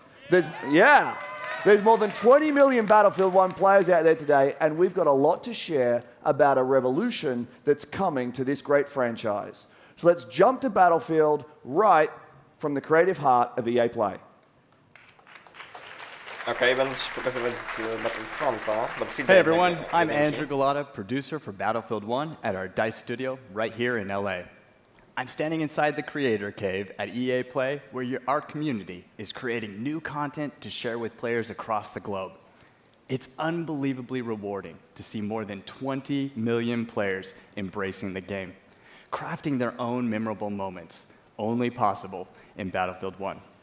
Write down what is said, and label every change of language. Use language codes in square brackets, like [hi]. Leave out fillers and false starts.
[en] There's more than 20 million Battlefield 1 players out there today, and we've got a lot to share about a revolution that's coming to this great franchise. So let's jump to Battlefield right from the creative heart of EA Play. [pl] Okej, będę ci pokazywać z Battlefronta. [en] Hey everyone, I'm Andrew Galata, producer for Battlefield 1 at our DICE studio right here in LA. I'm standing inside the creator cave at EA Play where our community is creating new content to share with players across the globe. It's unbelievably rewarding to see more than 20 million players embracing the game, crafting their own memorable moments, only possible in Battlefield 1.